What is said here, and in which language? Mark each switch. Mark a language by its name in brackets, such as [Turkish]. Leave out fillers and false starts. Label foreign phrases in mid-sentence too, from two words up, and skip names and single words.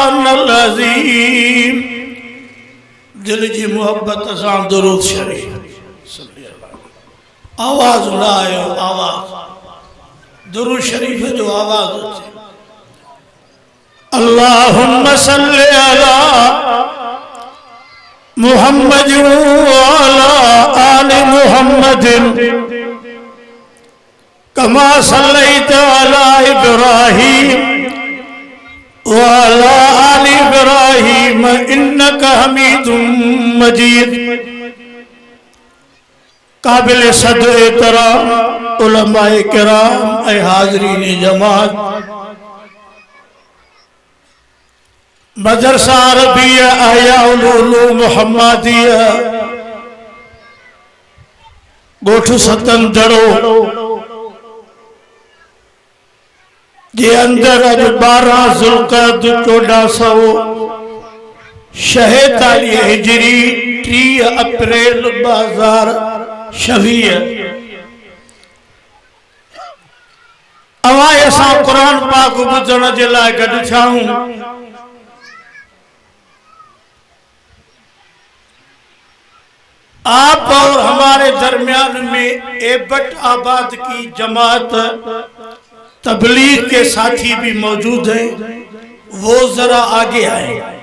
[Arabic] العظيم. [Sindhi] दिल जी मोहब्बत सां दुरूद शरीफ आवाज लायो, आवाज दुरूद शरीफ जो आवाज होचे। [Arabic] اللهم صل على محمد وعلى آل محمد كما صليت على إبراهيم وعلى آل إبراهيم إنك حميد مجيد. [Sindhi] काबिल सदर एहतराम उलमाए किराम, ऐ हाज़रीन जमात, मदरसा अरबिया अहयाउल उलूम मुहम्मदिया गोठ सतन दड़ो जे अंदर अज 12 ज़ुल्क़अद 1446 हिजरी 30 अप्रैल 2026 अवां असां कुरान पाक ॿुधण जे लाइ गॾु थियाऊं। [Urdu] آپ اور ہمارے درمیان میں ایبٹ آباد کی جماعت تبلیغ کے ساتھی بھی موجود ہیں، وہ ذرا آگے آئے.